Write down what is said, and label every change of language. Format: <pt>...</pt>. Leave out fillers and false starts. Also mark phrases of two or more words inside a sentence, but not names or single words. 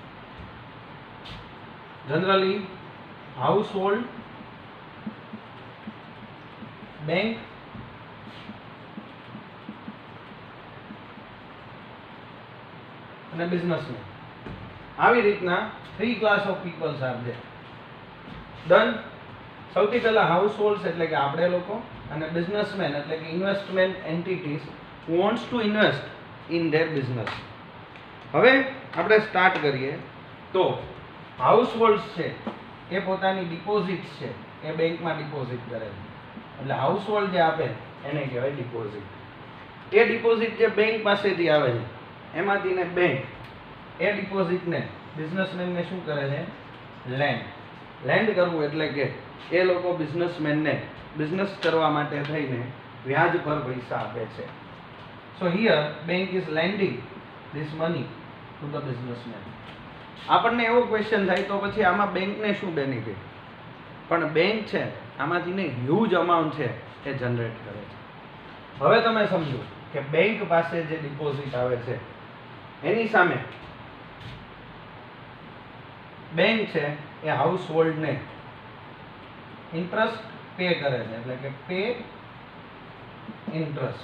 <en>generally house hold, bank and businessman,</en> <gu>આવી રીતના</gu> <en>3 class of peoples are there. ડન.</en> <gu>સૌથી પહેલા</gu> <en>house holds</en> <gu>એટલે કે આપણે લોકો, અને</gu> <en>બિઝનેસમેન</en> <gu>એટલે કે</gu> <en>investment entities who wants to invest in their business.</en> <gu>હવે આપણે સ્ટાર્ટ કરીએ તો</gu> <en>house holds</en> <gu>છે એ પોતાની ડિપોઝિટ્સ છે એ બેંકમાં ડિપોઝિટ કરે છે. એટલે</gu> <en>house hold</en> <gu>જે આપે એને કહેવાય ડિપોઝિટ. એ ડિપોઝિટ જે બેંક પાસેથી આવે છે એમાંથી ને બેંક એ ડિપોઝિટને બિઝનેસમેનને શું કરે છે? લેન્ડ. લેન્ડ કરવું એટલે કે એ લોકો બિઝનેસમેનને બિઝનેસ કરવા માટે થઈને વ્યાજ પર પૈસા આપે છે.</gu> <en>So here bank is lending this money to the businessman.</en> <gu>આપણને એવો ક્વેશ્ચન થાય તો પછી આમાં બેંકને શું બેનિફિટ? પણ બેંક છે આમાંથી ને</gu> <en>huge amount</en> <gu>છે એ જનરેટ કરે છે. હવે તમે સમજો કે બેંક પાસે જે ડિપોઝિટ આવે છે એની સામે બેંક છે એ હાઉસ હોલ્ડને</gu> <en>interest pay</en> <gu>કરે છે, એટલે કે</gu> <en>pay interest.</en>